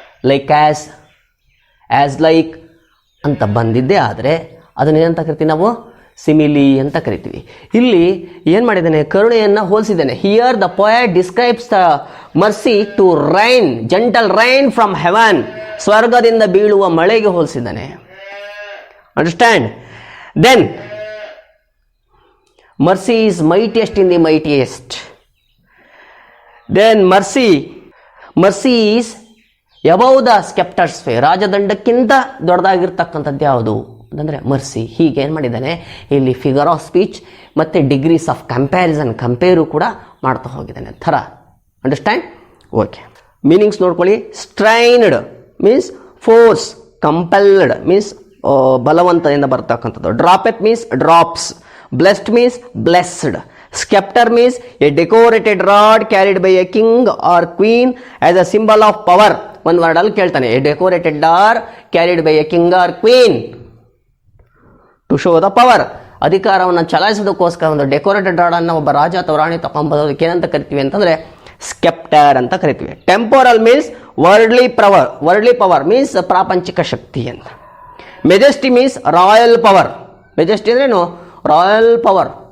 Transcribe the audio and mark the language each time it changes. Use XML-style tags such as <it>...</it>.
<kn>Like as like ಅಂತ ಬಂದಿದ್ದೇ ಆದರೆ ಅದನ್ನೇನಂತ ಕರಿತೀವಿ ನಾವು? ಸಿಮಿಲಿ ಅಂತ ಕರಿತೀವಿ. ಇಲ್ಲಿ ಏನು ಮಾಡಿದ್ದಾನೆ? ಕರುಣೆಯನ್ನು ಹೋಲಿಸಿದ್ದಾನೆ.</kn> <en>here the poet describes the mercy to rain, gentle rain from heaven,</en> <kn>ಸ್ವರ್ಗದಿಂದ ಬೀಳುವ ಮಳೆಗೆ ಹೋಲಿಸಿದ್ದಾನೆ.</kn> <en>Understand? Then mercy is mightiest in the mightiest. Then mercy is above the scepter's way.</en> <kn>ರಾಜದಂಡಕ್ಕಿಂತ ದೊಡ್ಡದಾಗಿರ್ತಕ್ಕಂಥದ್ದು ಯಾವುದು ಅಂತಂದರೆ ಮರ್ಸಿ. ಹೀಗೆ ಏನು ಮಾಡಿದ್ದಾನೆ ಇಲ್ಲಿ ಫಿಗರ್ ಆಫ್ ಸ್ಪೀಚ್ ಮತ್ತು ಡಿಗ್ರೀಸ್ ಆಫ್ ಕಂಪೇರು ಕೂಡ ಮಾಡ್ತಾ ಹೋಗಿದ್ದಾನೆ ಥರ. ಅಂಡರ್ಸ್ಟ್ಯಾಂಡ್?</kn> <en>okay, meanings</en> <kn>ನೋಡ್ಕೊಳ್ಳಿ.</kn> <en>strained means force, compelled means</en> <kn>ಬಲವಂತದಿಂದ ಬರ್ತಕ್ಕಂಥದ್ದು.</kn> <en>Droppeth means drops. Blessed means blessed. Scepter means a decorated rod carried by a king or queen as a symbol of power.</en> <kn>ಒಂದು ವರ್ಡಲ್ಲಿ ಕೇಳ್ತಾನೆ,</kn> <en>a decorated rod carried by a king or queen to show the power.</en> <kn>ಅಧಿಕಾರವನ್ನು ಚಲಾಯಿಸೋದಕ್ಕೋಸ್ಕರ ಒಂದು decorated ರಾಡನ್ನು ಒಬ್ಬ ರಾಜ ಅಥವಾ ರಾಣಿ ತಗೊಂಬರೋದಕ್ಕೆ ಏನಂತ ಕರಿತೀವಿ ಅಂತಂದರೆ sceptre ಅಂತ ಕರಿತೀವಿ.</kn> <en>temporal means worldly power means</en> <kn>ಪ್ರಾಪಂಚಿಕ ಶಕ್ತಿ ಅಂತ.</kn> <en>Majesty means royal power. Majesty</en> <kn>ಅಂದ್ರೇನು?</kn> <en>Royal power.</en>